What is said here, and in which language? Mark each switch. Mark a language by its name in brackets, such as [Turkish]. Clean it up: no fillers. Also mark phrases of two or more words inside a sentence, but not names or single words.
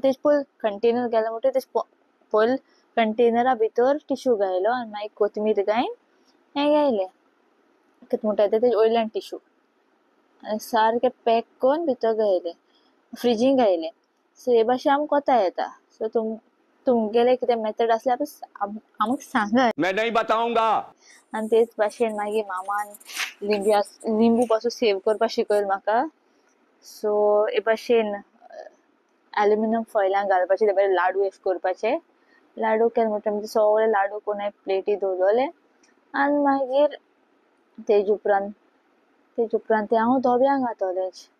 [Konkani] तेजे पयलीं कंटेनर घालो म्हणटकीर तेजे पयलीं कंटेनरा भितर टिश्यू घायलो आनी मागीर कोथमीर घायन हें घायलें कितें म्हणटा तेजे वयल्यान टिश्यू आनी सारकें पॅक करून भितर घायलें, फ्रिजीन घायलें. सो हे भाशेन आमकां कोता येता. सो तुमगेलें कितें मेथड आसल्यार आमकां सांगात. [Hindi] मैं नहीं बताऊंगा. [Konkani] आनी तेच भाशेन मागीर मामान लिंबू पासून सेव करपा शिकयलें म्हाका. सो हे भाशेन एल्युमिनियम फॉयलान घालपाचें ते बरें लाडू एश करपाचे. लाडू केले म्हणटा सगळे लाडू कोण प्लेटी दवरलेले आनी मागीर तेजे उपरांत ते हांव धोब्यांक घातलें.